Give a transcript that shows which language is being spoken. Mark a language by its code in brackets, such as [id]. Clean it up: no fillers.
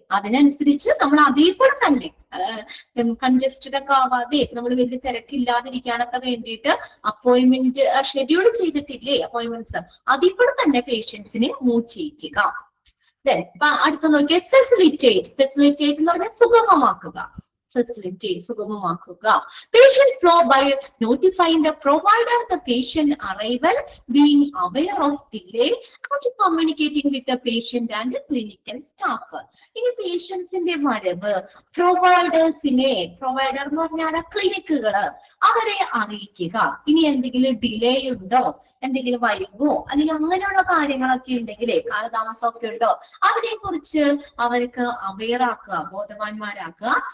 [ml] അതിനനുസരിച്ച് നമ്മൾ അതിൽ കൂടെ തന്നെ കൺജസ്റ്റഡ് ഒക്കെ ആവാതെ നമ്മൾ വലിയ തിരക്കില്ലാതിരിക്കാനൊക്കെ വേണ്ടിയിട്ട് അപ്പോയിന്റ്മെന്റ് ഷെഡ്യൂൾ ചെയ്തിട്ടില്ലേ അപ്പോയിന്റ്മെന്റ്സ്, അതിൽ കൂടെ തന്നെ പേഷ്യൻസിനെ മൂവ് ചെയ്യിക്കുക. അടുത്ത നോക്കിയാൽ ഫെസിലിറ്റേറ്റ് എന്ന് പറഞ്ഞാൽ സുഗമമാക്കുക, സുഗമമാക്കുക. [en] Patient flow by notifying the provider the patient arrival, being aware of delay and communicating with the patient and the clinical staff. [ml] ഇനി പേഷ്യൻസിന്റെ വരവ് പ്രൊവൈഡേഴ്സിനെ, പ്രൊവൈഡർ എന്ന് പറഞ്ഞാൽ ക്ലിനിക്കുകള്, അവരെ അറിയിക്കുക. ഇനി എന്തെങ്കിലും ഡിലേ ഉണ്ടോ, എന്തെങ്കിലും വൈകുമോ, അല്ലെങ്കിൽ അങ്ങനെയുള്ള കാര്യങ്ങളൊക്കെ ഉണ്ടെങ്കിൽ, കാലതാമസമൊക്കെ ഉണ്ടോ, അതിനെ കുറിച്ച് അവർക്ക് അവെയർ ആക്കുക, ബോധവാന്മാരാക്കുക.